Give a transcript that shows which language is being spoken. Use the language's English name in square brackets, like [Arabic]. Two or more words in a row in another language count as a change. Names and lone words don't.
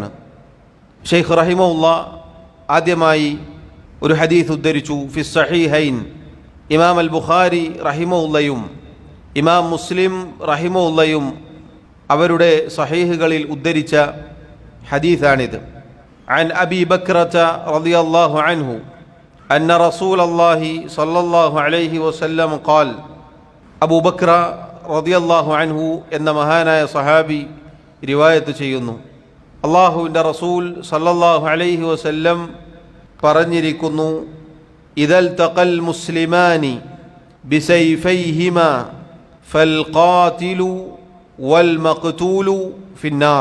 [Malayalam] ഷെയ്ഖ് റഹിമഹുള്ള ആദ്യമായി ഒരു ഹദീസ് ഉദ്ധരിച്ചു. [Arabic] في الصحيحين, [Malayalam] ഇമാം അൽ ബുഖാരി റഹിമഹുള്ളയും ഇമാം മുസ്ലിം റഹിമഹുള്ളയും അവരുടെ സഹീഹുകളിൽ ഉദ്ധരിച്ച ഹദീസാണിത്. [Arabic] عن أبي بكرة رضي الله عنه أن رسول الله صلى الله عليه وسلم قال. [Malayalam] അബൂ ബക്ര [Arabic] رضي الله عنه [Malayalam] എന്ന മഹാനായ സഹാബി റിവായത്ത് ചെയ്യുന്നു, അല്ലാഹുവിൻ്റെ റസൂൽ [Arabic] صلى الله عليه وسلم [Malayalam] പറഞ്ഞിരിക്കുന്നു, [Arabic] إذا التقى المسلمان بسيفيهما فالقاتل والمقتول في النار.